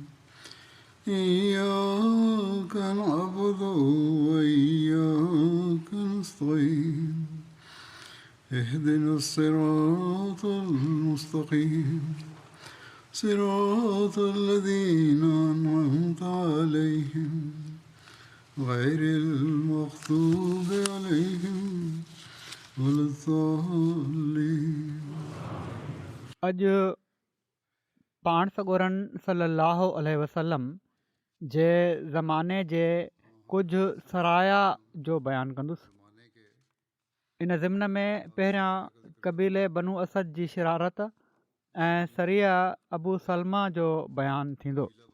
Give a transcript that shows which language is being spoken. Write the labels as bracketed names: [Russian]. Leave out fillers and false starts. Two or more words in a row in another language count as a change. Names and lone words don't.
[Arabic] إياك نعبد وإياك نستعين اهدنا الصراط المستقيم صراط الذين أنعمت عليهم غير المغضوب عليهم ولا الضالين. [Sindhi] अॼु पाण सॻोरन [Arabic] صلى الله عليه وسلم [Sindhi] जे ज़माने जे कुझु सराया जो बयानु कंदुसि. इन ज़िम्न में पहिरियां कबीले बनू असद जी शरारत ऐं सरिया अबू सलमा जो बयानु थींदो.